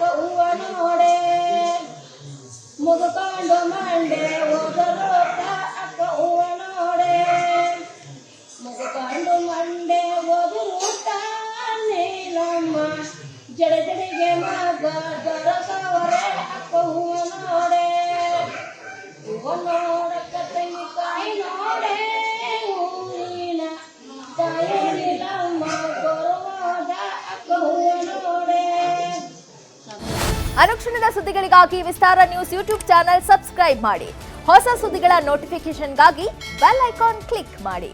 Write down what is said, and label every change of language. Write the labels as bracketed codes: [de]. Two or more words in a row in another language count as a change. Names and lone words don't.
[kn] ಹೂವ ನೋಡೆ ಮುದುಕೊಂಡು ಮಂಡೆ ಒದರೋತ ಅಕ್ಕ ಹೂವ ನೋಡೆ ಮುದುಕೊಂಡು ಮಂಡೆ ಒದರೋತ ನೀಲಮ್ಮ ಜಡೆ ಜಡೆಗೆ ಮಗ ದೊರಕವರೆ ಅಕ್ಕ ಹೂವ ನೋಡೆ ಹೂವ ನೋಡಕ್ಕ ತಂಗಿಕಾಯಿ ನೋಡೆ ಹೂವಿನ ತಾಯಿ ನೀಲಮ್ಮ ಬರುವಾಗ ಅಕ್ಕ ಹೂವ ನೋಡೆ. ಅನುಕ್ಷಣದ ಸುದ್ದಿಗಳಿಗಾಗಿ ವಿಸ್ತಾರ ನ್ಯೂಸ್ [en] YouTube channel subscribe [kn] ಮಾಡಿ. ಹೊಸ ಸುದ್ದಿಗಳ ನೋಟಿಫಿಕೇಶನ್ಗಾಗಿ [en] bell icon click [kn] ಮಾಡಿ.